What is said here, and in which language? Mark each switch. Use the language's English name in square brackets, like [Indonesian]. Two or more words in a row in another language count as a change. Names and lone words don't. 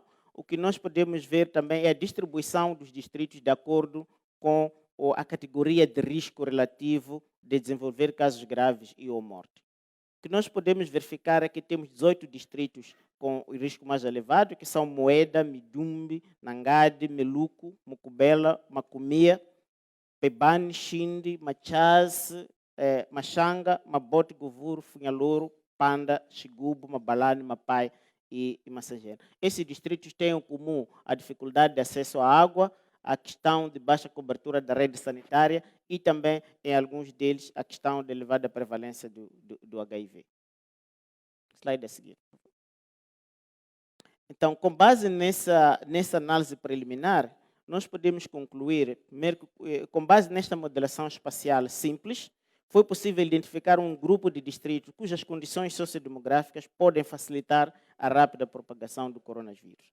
[Portuguese] O que nós podemos ver também é a distribuição dos distritos de acordo com a categoria de risco relativo de desenvolver casos graves e ou morte. O que nós podemos verificar é que temos 18 distritos com o risco mais elevado, que são Moeda, Midumbi, Nangade, Meluco, Mucubela, Macumia, Pebane, Xindi, Machaz, Machanga, Mabote, Govuro, Funhalouro, Panda, Xigubo, Mabalane, Mapai e Massagena. Esses distritos têm em comum a dificuldade de acesso à água, a questão de baixa cobertura da rede sanitária e também, em alguns deles, a questão de elevada prevalência do HIV. Slide a seguir. Então, com base nessa análise preliminar, nós podemos concluir, primeiro, com base nesta modelação espacial simples, foi possível identificar um grupo de distritos cujas condições sociodemográficas podem facilitar a rápida propagação do coronavírus.